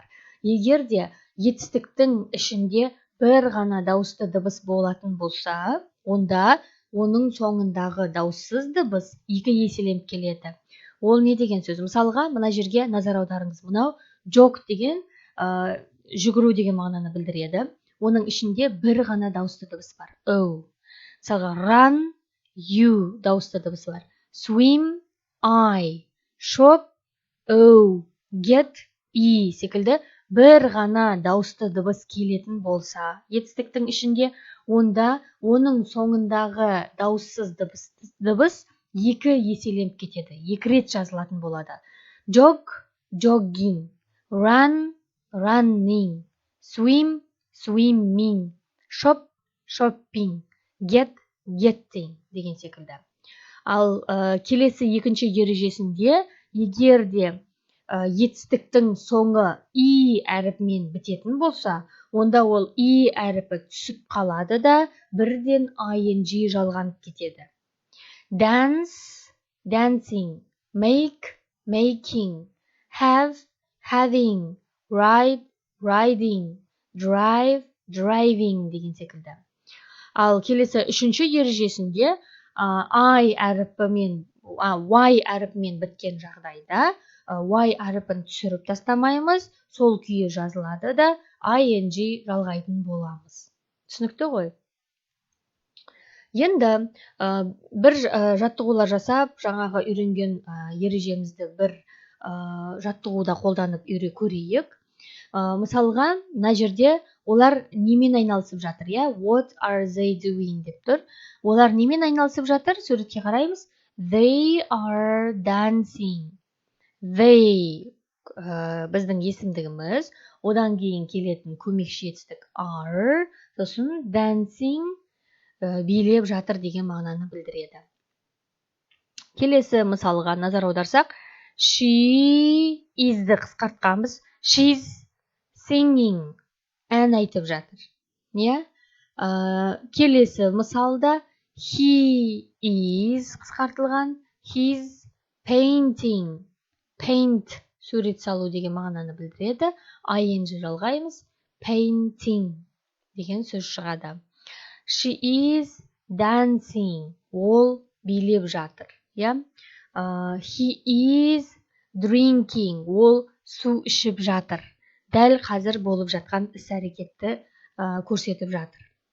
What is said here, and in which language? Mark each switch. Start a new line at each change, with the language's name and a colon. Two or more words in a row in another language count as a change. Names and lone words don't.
Kazakh: Егер де етістіктің ішінде бір ғана дауысты дыбыс болатын болса, онда оның соңындағы дауыссыз дыбыс екі еселеніп келеді. Ол не деген сөз? Мысалға, мына жерге назар аударыңыз. Мынау jog деген жүгіру деген мағынаны білдіреді. Оның ішінде бір ғана дауысты дыбыс бар. O. Мысалға, run, you дауысты дыбыс бар.
English: Swim, I. Shop, O.
Kazakh: Get, E секілді бір ғана дауысты дыбыс келетін болса, етістіктің ішінде, онда оның соңындағы дауыссыз дыбыс екі еселеніп кетеді. Екі рет жазылатын болады.
English: Jog, jogging. Run, running. Swim, swimming. Shop, shopping. Get, getting
Kazakh: деген секілді. Ал келесі екінші ережесінде, егер де етістіктің соңы и әріпімен бітетін болса, онда ол и әріпі түсіп қалады да бірден ing жалғанып кетеді.
English: Dance, dancing. Make, making. Have, having. Ride, riding. Drive, driving
Kazakh: деген секілді. Ал келесі үшінші ережесінде y әріпімен біткен жағдайда y әріпін түсіріп тастамаймыз, сол күйі жазылады да ing жалғайтын боламыз. Түсінікті ғой? Енді бір жаттығулар жасап, жаңағы үйренген ережемізді бір жаттығуда қолданып көрейік. Мысалға, мына жерде олар немен айналысып жатыр, иә?
English: What are they doing
Kazakh: деп тұр. Олар немен айналысып жатыр? Суретке қараймыз.
English: They are dancing.
Kazakh: They біздің есімдігіміз, одан кейін келетін көмекші етістік are, сосын dancing билеп жатыр деген мағынаны білдіреді. Келесі мысалға назар аударсақ,
English: she is-
Kazakh: ді қысқартқанбыз.
English: She's singing,
Kazakh: ән айтып жатыр. Келесі мысалда
English: he is
Kazakh: қысқартылған.
English: He's painting. Paint,
Kazakh: сурет салу деген мағынаны білдіреді. ing жалғаймыз. Painting деген сөз шығады.
English: She is dancing.
Kazakh: Ол билеп жатыр.
English: He is drinking.
Kazakh: Ол су ішіп жатыр. Дәл қазір болып жатқан іс-әрекетті көрсетіп жатыр.